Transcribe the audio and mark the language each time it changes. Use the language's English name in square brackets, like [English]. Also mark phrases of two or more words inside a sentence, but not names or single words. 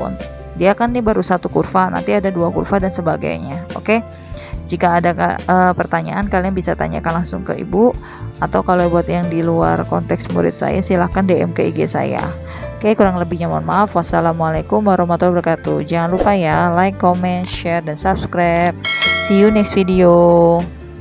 [Indonesian] Dia kan nih baru satu kurva, nanti ada 2 kurva dan sebagainya. Oke. Jika ada pertanyaan kalian bisa tanyakan langsung ke ibu, atau kalau buat yang di luar konteks murid saya silahkan DM ke IG saya. Oke, kurang lebihnya mohon maaf. [Arabic] والسلام عليكم ورحمة الله وبركاته. [Indonesian] Jangan lupa ya [English] like, comment, share, [Indonesian] dan subscribe. [English] See you next video.